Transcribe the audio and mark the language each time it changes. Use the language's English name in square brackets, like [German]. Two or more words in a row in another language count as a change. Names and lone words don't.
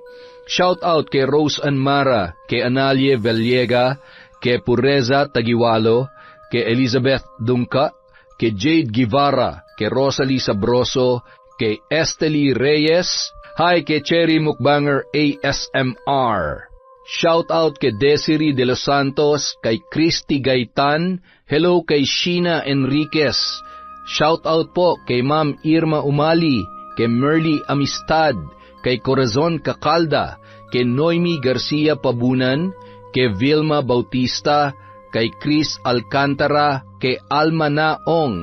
[English] Shout out [Filipino] kay Rose Anmara, kay Analie Veliega, kay Pureza Tagiwalo, kay Elizabeth Dungka, kay Jade Guevara, kay Rosalie Sabroso, kay Estely Reyes, hi kay Cherry Mukbanger ASMR. [English] Shout out [Filipino] kay Desiree De Los Santos, kay Christy Gaitan, hello kay Sheena Enriquez. [English] Shout out [Filipino] po kay Ma'am Irma Umali, kay Merly Amistad, kay Corazon Cacalda, kay Noemi Garcia Pabunan, kay Vilma Bautista, kay Chris Alcantara, kay Alma Naong.